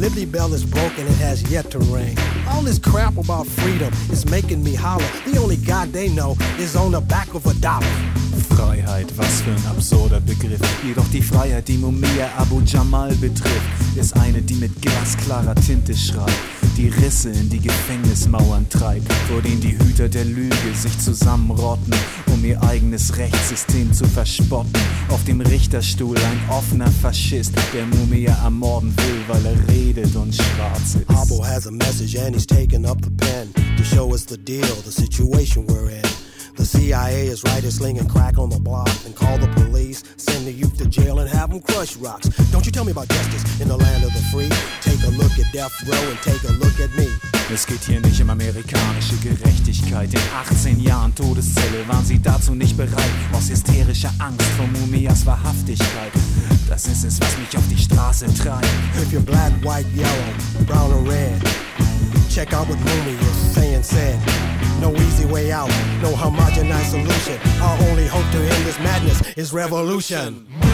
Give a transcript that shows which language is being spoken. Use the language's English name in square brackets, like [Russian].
[English] Bell is broken, it has yet to ring. All this crap about freedom is making me holler. The only God they know is on the back of a dollar. [German] Freiheit, was für ein absurder Begriff. Jedoch die Freiheit, die Mumia Abu Jamal betrifft, ist eine, die mit glasklarer Tinte schreibt, die Risse in die Gefängnismauern treibt, vor denen die Hüter der Lüge sich zusammenrotten, um ihr eigenes Rechtssystem zu verspotten. Auf dem Richterstuhl ein offener Faschist, der Mumia ermorden will, weil er redet und schwarz ist. [English] Abu has a message and he's taking up the pen to show us the deal, the situation we're in. The CIA is right, is slinging crack on the block. And call the police, send the youth to jail and have them crush rocks. Don't you tell me about justice in the land of the free. Take a look at death row and take a look at me. [German] Es geht hier nicht um amerikanische Gerechtigkeit. In 18 Jahren Todeszelle waren sie dazu nicht bereit. Aus hysterischer Angst vor Mumias Wahrhaftigkeit. Das ist es, was mich auf die Straße treibt. [English] If you're black, white, yellow, brown or red, check out what Mumia is saying, said. No easy way out, no homogenized solution. Our only hope to end this madness is revolution.